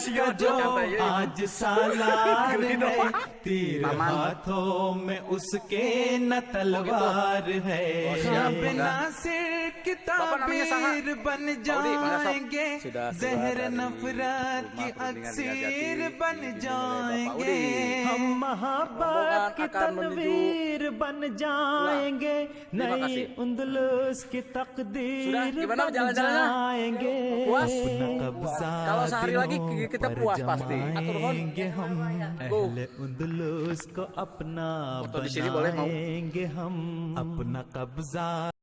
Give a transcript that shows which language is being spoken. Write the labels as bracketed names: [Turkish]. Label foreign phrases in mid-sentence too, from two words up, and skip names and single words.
[Urdu] کا جو آج سالار ہے تیر ہاتھوں میں اس کے نہ تلوار ہے خواب ناصر کی تعبیر بن جائیں گے زہر نفرت کی اکسیر بن جائیں گے ہم محبت کی تنویر بن جائیں گے نئی اندلس کی تقدیر [Indonesian] gimana [Urdu] बन [Indonesian] jalan-jalannya? [Urdu] जाएंगे [Indonesian] Puas? [Urdu] اپنا قبضہ [Indonesian] Kalau sehari lagi [Urdu] दिलों [Indonesian] kita [Urdu] पर [Indonesian] puas pasti. [Sundanese] Atur nuhun. [Urdu] جمائیں گے ہم اہل اندلس کو اپنا [Indonesian] Foto di sini boleh, mau? [Urdu] بنائیں گے ہم اپنا قبضہ